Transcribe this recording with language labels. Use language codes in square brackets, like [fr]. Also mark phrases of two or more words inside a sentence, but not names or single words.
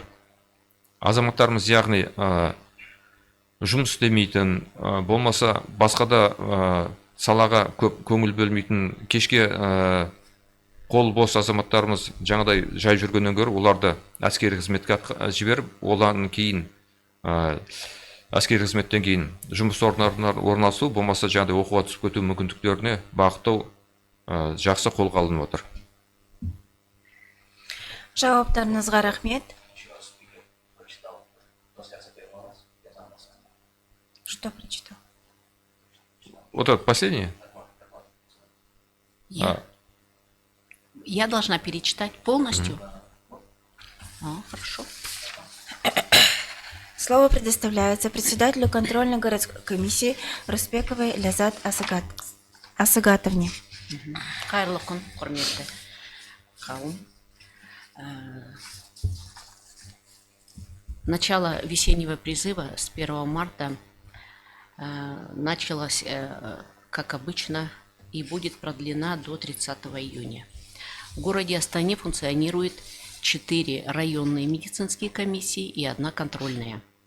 [kk] Азаматтарымыз, яғни жұмыс істемейтін, болмаса басқа да салаға көп көңіл бөлмейтін, кешке қол бос азаматтарымыз жаңадай жай жүргеннен гөрі оларды әскери қызметке жіберіп, одан кейін әскери қызметтен кейін жұмыс орындарына орналасу, болмаса жаңадай оқуға түсіп кету мүмкіндіктеріне бағыттау жақсы қолға алынып отыр. Жауаптарыңызға рахмет. [ru] Что прочитал? Вот это последнее? Я должна перечитать полностью? Хорошо. Слово предоставляется председателю контрольной городской комиссии Руспековой Лязат Асыгатовне. [kk] Қайырлы күн, құрметті қауым. [ru] Начало весеннего призыва с 1 марта началось, как обычно, и будет продлена до 30 июня. В городе Астане функционирует 4 районные медицинские комиссии и 1 контрольная.